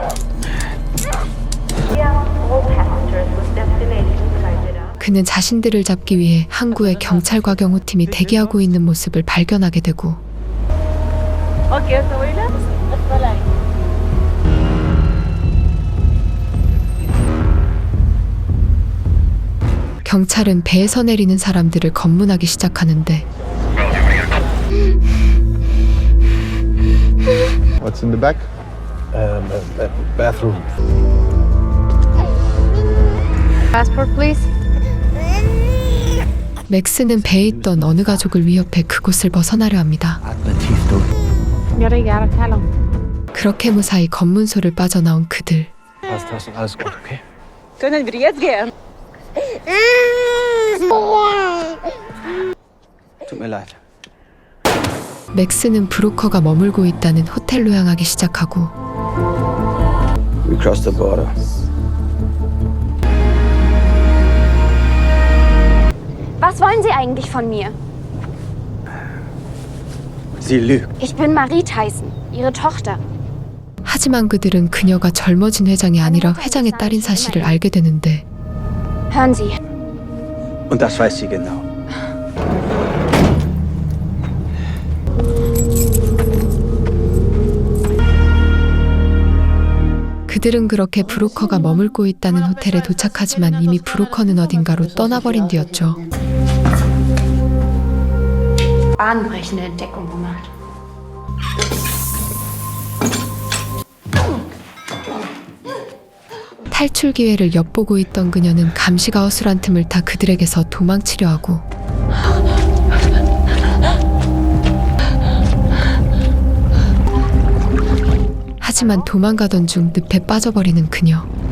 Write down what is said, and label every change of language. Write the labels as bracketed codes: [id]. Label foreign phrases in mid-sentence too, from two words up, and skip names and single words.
[ko] 그는 자신들을 잡기 위해 항구에 경찰과 경호팀이 대기하고 있는 모습을 발견하게 되고 경찰은 배에서 내리는 사람들을 검문하기 시작하는데 [en] What's in the back? Bathroom. Passport, please. [ko] 맥스는 배에 있던 어느 가족을 위협해 그곳을 벗어나려 합니다. 그렇게 무사히 검문소를 빠져나온 그들. [de] Tut mir leid. [ko] 맥스는 브로커가 머물고 있다는 호텔로 향하기 시작하고 [en] We crossed the border. [de] Was wollen Sie eigentlich von mir? Sie lügt. Ich bin Marie Tyson, Ihre Tochter. [ko] 하지만 그들은 그녀가 젊어진 회장이 아니라 회장의 딸인 사실을 알게 되는데 [de] Hören Sie, Und das weiß sie genau. [ko] 그들은 그렇게 브로커가 머물고 있다는 호텔에 도착하지만 이미 브로커는 어딘가로 떠나버린 뒤였죠. [de] bahnbrechende Entdeckung gemacht. [ko] 탈출 기회를 엿보고 있던 그녀는 감시가 허술한 틈을 타 그들에게서 도망치려 하고 하지만 도망가던 중 늪에 빠져버리는 그녀.